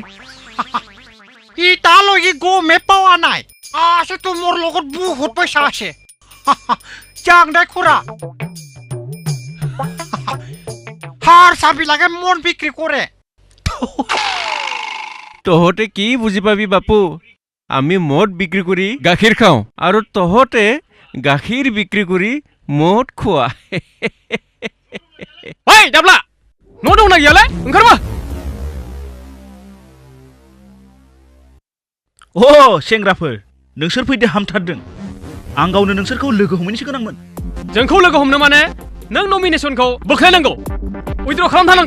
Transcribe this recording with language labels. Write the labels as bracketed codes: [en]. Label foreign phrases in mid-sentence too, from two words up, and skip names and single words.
[as] ইতালৈকে গমে পোৱা নাই আছেতো মোৰ লগত বহুত পইচা আছে যাম দে খুৰা হার চাবিলাকে মন বিক্ৰী কৰে তহঁতে কি বুজি পাবি বাপু আমি মদ বিক্ৰী কৰি গাখীৰ খাওঁ আৰু তহঁতে গাখীৰ বিক্ৰী কৰি মদ খোৱা [brx] ओइ दाब्ला न' दंना गैयालै ओंखारबो अ सेंग्राफोर नोंसोर फैदो हामथारदों आं गावनो नोंसोरखौ लोगो हमहैनोसो गोनांमोन जोंखौ लोगो हमनो माने नों नमिनेसनखौ बोख्लायनांगौ उइथ्र खालामथारनांगौ